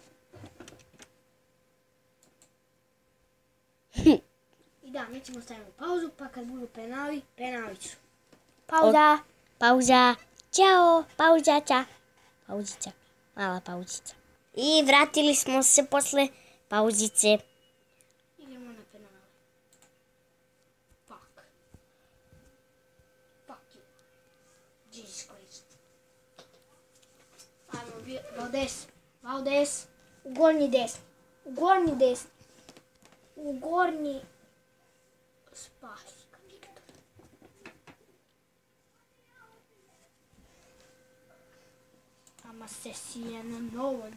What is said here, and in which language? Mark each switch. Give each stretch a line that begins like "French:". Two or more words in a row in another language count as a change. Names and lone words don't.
Serbian: I da, mi ćemo staviti pauzu, pa kad budu penali ću. Pauza. Ćao. Pauzica. Mala pauzica. I vratili smo se posle pauzice. Idemo na penale.
English: Fuck you. Jesus Christ.
Serbian: Ajmo, Valdes. U gornji spasi ga, Viktor. Ama se sije na novom.